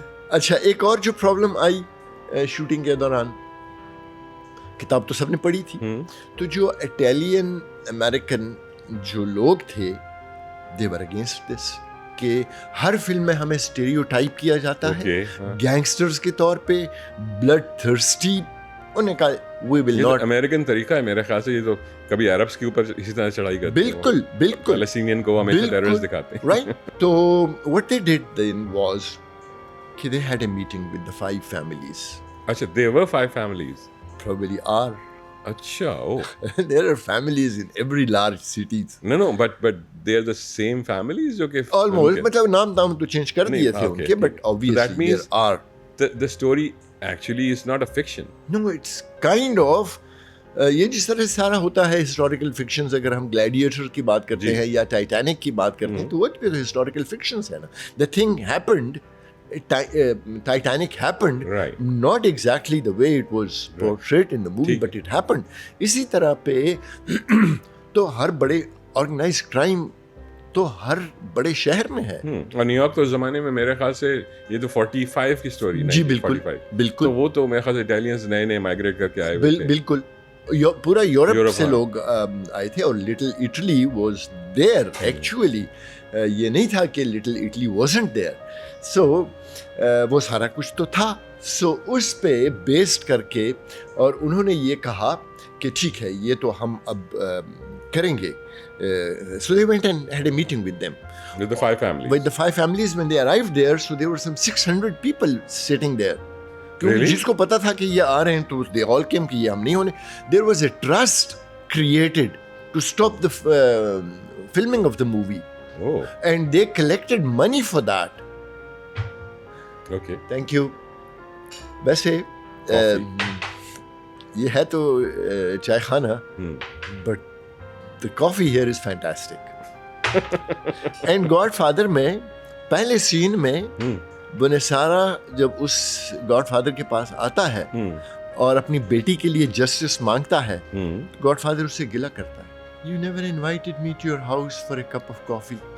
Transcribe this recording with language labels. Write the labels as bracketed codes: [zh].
[ur] اچھا, ایک اور جو پرابلم آئی شوٹنگ کے دوران, کتاب تو سب نے پڑھی تھی, تو جو اٹیلین امریکن جو لوگ تھے [en] they were against this, [ur] کہ ہر فلم میں ہمیں اسٹیریوٹائپ کیا جاتا ہے گینگسٹرز کے طور پہ, بلڈ تھرسٹی. انہوں نے کہا [en] We will not. [ur] امریکن طریقہ ہے میرے خیال سے, یہ تو کبھی عربس کے اوپر اسی طرح چڑھائی کرتے ہیں. بالکل بالکل, فلسطینین کو ہمیشہ ٹیررسٹ دکھاتے ہیں, [en] Right. تو what they did then was کہ they had a meeting with the 5 families. اچھا, there were 5 families. Probably are. اچھا, oh. There are families in every large cities. No, but they are the same families [ur] جو کہ almost, مطلب نام تو change کر دیے تھے ان کے, [en] but obviously there are. The story actually is not a fiction. No, it's kind of [ur] یہ جس طرح سے سارا ہوتا ہے ہسٹوریکل فکشنز. اگر ہم گلیڈیٹر کی بات کرتے ہیں یا ٹائٹینک کی بات کرتے ہیں تو وہ بھی ہسٹوریکل فکشنز ہے نا. [en] The thing happened, Titanic happened, right, not exactly the way it was portrayed in the movie, but it happened. [ur] اسی طرح پہ تو ہر بڑے آرگنائز کرائم تو ہر بڑے شہر میں ہے. اور نیو یارک تو اس زمانے میں میرے خیال سے یہ تو 45 کی سٹوری. جی بالکل بالکل. تو وہ تو میرے خیال سے اٹیلینز نئے نئے مائگریٹ کر کے آئے ہوئے تھے. بالکل, پورا یورپ سے لوگ آئے تھے, اور little Italy [en] Was there actually. [ur] یہ نہیں تھا کہ لٹل اٹلی [en] Wasn't there. [ur] سو وہ سارا کچھ تو تھا. سو اس پہ بیسڈ کر کے اور انہوں نے یہ کہا کہ ٹھیک ہے یہ تو ہم اب کریں گے. [en] So they went and had a meeting with them. With the 5 families. With the 5 families, when they arrived there, so there were some 600 people sitting there. Really? [ur] جس کو پتا تھا کہ یہ آ رہے ہیں تو [en] they all came [ur] کہ یہ ہم نہیں ہونے. [en] There was a trust created to stop the filming of the movie. Oh. And they collected money for that. Okay. Thank you. [ur] ویسے یہ ہے تو چائے خانہ, [en] but the coffee here is fantastic. [ur] And Godfather میں پہلے سین میں بنسارا جب اس گاڈ فادر کے پاس آتا ہے اور اپنی بیٹی کے لیے جسٹس مانگتا ہے, گاڈ فادر اس سے گلہ کرتا ہے, [en] You never invited me to your house for a cup of coffee.